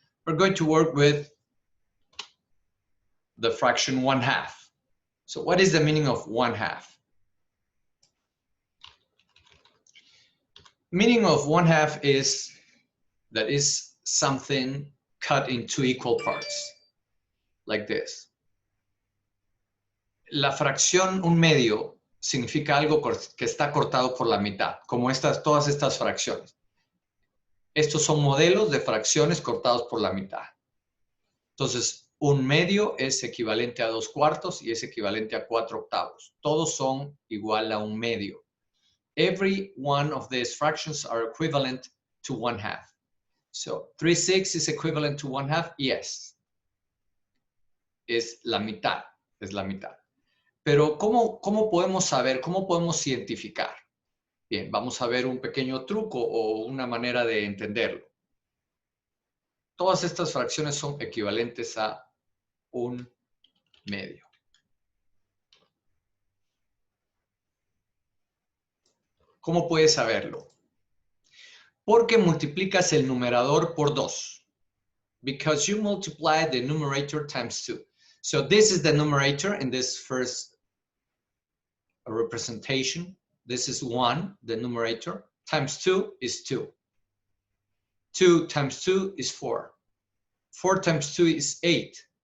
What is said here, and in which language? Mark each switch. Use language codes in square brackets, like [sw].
[en] We're going to work with the fraction 1/2. So what is the meaning of 1/2? Meaning of 1/2 is that is something cut into equal parts, like this. [es] La fracción 1/2 significa algo que está cortado por la mitad, como todas estas fracciones. Estos son modelos de fracciones cortados por la mitad. Entonces, 1/2 es equivalente a 2/4 y es equivalente a 4/8. Todos son igual a 1/2. [en] Every one of these fractions are equivalent to 1/2. So 3/6 is equivalent to 1/2? Yes. [es] Es la mitad, es la mitad. Pero ¿cómo podemos saber, cómo podemos identificar? Bien, vamos a ver un pequeño truco o una manera de entenderlo. Todas estas fracciones son equivalentes a 1/2. ¿Cómo puedes saberlo? Porque multiplicas el numerador por 2. [en] Because you multiply the numerator times 2. So this is the numerator in this first representation. This is 1, the numerator, times 2 is 2. 2 times 2 is 4. 4 times 2 is 8.